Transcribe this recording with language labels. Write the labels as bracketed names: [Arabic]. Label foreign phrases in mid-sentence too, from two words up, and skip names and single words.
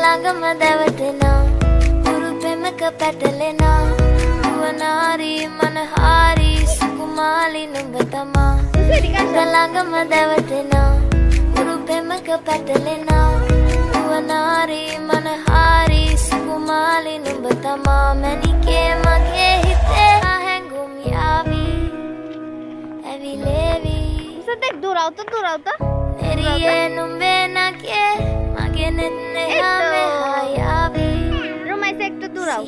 [Sinhala] ළඟම දැවටෙනා උරු පෙමක පැටලෙනා නුවනාරි මනහාරි සුකුමාලි නුඹ තමා ළඟම දැවටෙනා උරු පෙමක පැටලෙනා නුවනාරි මනහාරි සුකුමාලි නුඹ තමා මැනිකේ මගේ හිතේ හැඟුම් යාවි ඇවිලේවි [Bangla] দেখ দৌড়াও তো [Sinhala] එරියේ නුඹේ නගේ මගේ නෙත් එහාමේ හායාවි [Bangla] রোমাইসে একটু দৌড়াও